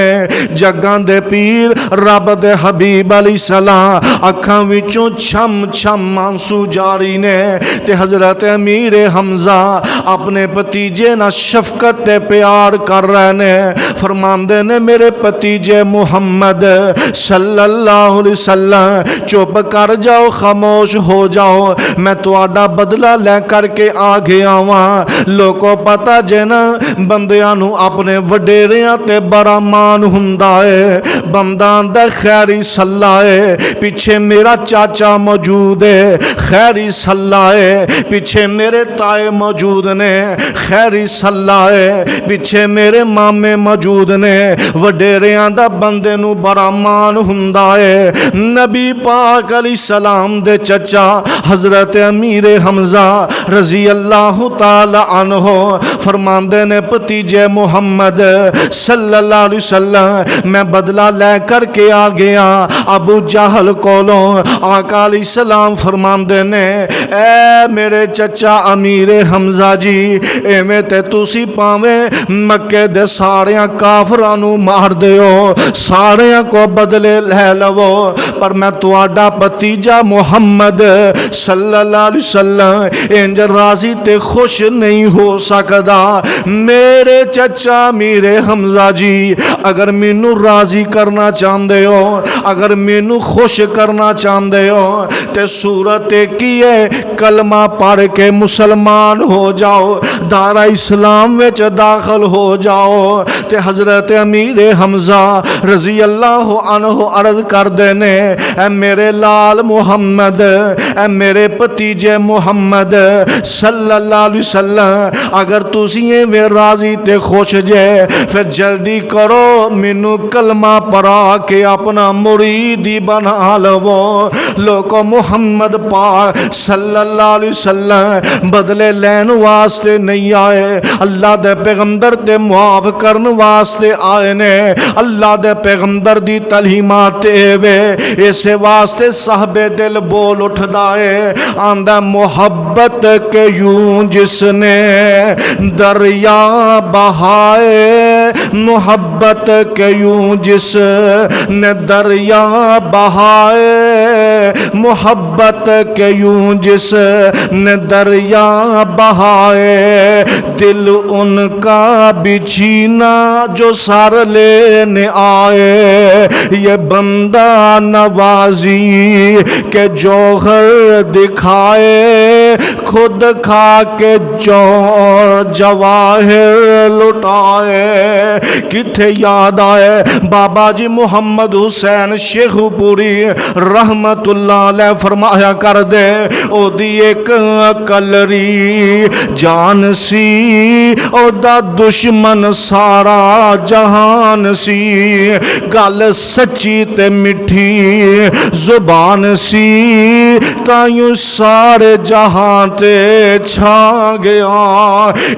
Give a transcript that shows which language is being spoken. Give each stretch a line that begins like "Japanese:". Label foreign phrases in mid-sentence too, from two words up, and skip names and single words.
Punjabi: جگاں دے پیر رب دے حبیب علیہ السلام اکھاں وچوں چھم چھم آنسو جاری نے تے حضرت امیر حمزہ اپنے بھتیجے نال شفقت تے پیار کر رہے نے. فرماندے نے، میرے بھتیجے محمد
Arabic: صلى الله عليه وسلم
Punjabi: چپ کر جاؤ، خاموش ہو جاؤ، میں تہاڈا بدلہ لے کر کے آ گیا واں. لوگوں پتا جے نا بندیاں نوں اپنے وڈیریاں تے بڑا مان ہندا ہے. بندہ آندا خیری صلا ہے، پیچھے میرا چاچا موجود ہے، خیری صلا ہے، پیچھے میرے تائے موجود نے، خیری صلا ہے، پیچھے میرے مامے موجود نے. وڈیریاں دا بندے نوں بڑا مان ہندا ہے. نبی پاک علیہ السلام دے چچا حضرت امیر حمزہ
Arabic: رضي الله تعالى عنه
Punjabi: فرماندے نے، بھتیجے محمد
Arabic: صلى الله عليه وسلم
Punjabi: میں بدلہ لے کر کے آ گیا ابو جہل کولوں. آقا علیہ السلام فرماندے نے، اے میرے چچا امیر حمزہ جی، ایویں تے تسی بھاویں مکے دے ساریاں کافراں نوں مار دیو، ساریاں کو بدلے لے لوو، پر میں تہاڈا بھتیجا محمد
Arabic: صلى الله عليه وسلم
Punjabi: انج راضی تے خوش نہیں ہو سکدا. میرے چچا میرے حمزہ جی، اگر مینوں راضی کرنا چاہتے ہو، اگر مینوں خوش کرنا چاہتے ہو، تو صورت ایک ہی ہے، کلمہ پڑھ کے مسلمان ہو جاؤ، دارا اسلام میں داخل ہو جاؤ. تو حضرت امیر حمزہ
Arabic: رضي الله عنه
Punjabi: عرض کر دینے، اے میرے لال محمد، اے میرے بھتیجے محمد
Arabic: صلى الله عليه وسلم,
Punjabi: اگر تسی میں راضی تے خوش جے، پھر جلدی کرو مینوں کلمہ پڑھا کے اپنا مریدی بنا لوو. لوگوں محمد پاک
Arabic: صلى الله عليه وسلم
Punjabi: بدلے لین واسطے نہیں آئے، اللہ دے پیغمبر تے معاف کرن واسطے آئے نے. اللہ دے پیغمبر دی تعلیمات وے، اسے واسطے صاحبِ دل بول اٹھدا
Urdu: ہے، آندا محبت کے یوں جس نے دریا بہائے، محبت کے یوں جس نے دریا بہائے، محبت کے یوں جس نے دریا بہائے، دل ان کا بچھینا جو سر لینے آئے، یہ بندہ نوازی کے جوہر دکھائے، خود کھا کے جواہر لٹائے.
Punjabi: کتھے یاد آئے بابا جی محمد حسین شیخپوری
Arabic: رحمة الله عليه
Punjabi: فرمایا کر دے، اودی ایک کلری جان سی، اودا دشمن سارا جہان سی، گل سچی تے مٹھی زبان سی، تائیوں سارے جہاں تے چھا گیا.